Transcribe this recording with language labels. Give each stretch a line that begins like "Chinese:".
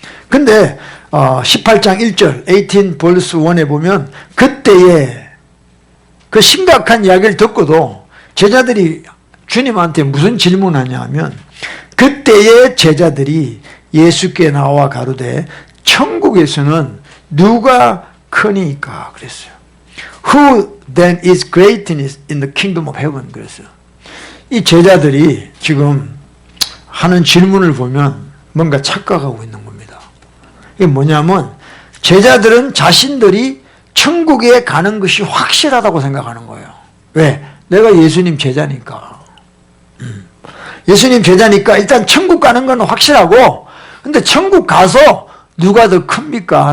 Korean: 근데 18장 1절 18 verse 1에 보면 그때에 그 심각한 이야기를 듣고도 제자들이 주님한테 무슨 질문하냐 하면 그때의 제자들이 예수께 나와 가로되 천국에서는 누가 크니까 그랬어요.
English: Who then is great in the kingdom of heaven
Korean: 그랬어요. 이 제자들이 지금 하는 질문을 보면 뭔가 착각하고 있는 겁니다. 이게 뭐냐면 제자들은 자신들이 천국에 가는 것이 확실하다고 생각하는 거예요. 왜? 내가 예수님 제자니까. 예수님 제자니까 일단 천국 가는 건 확실하고, 근데 천국 가서 누가 더 큽니까?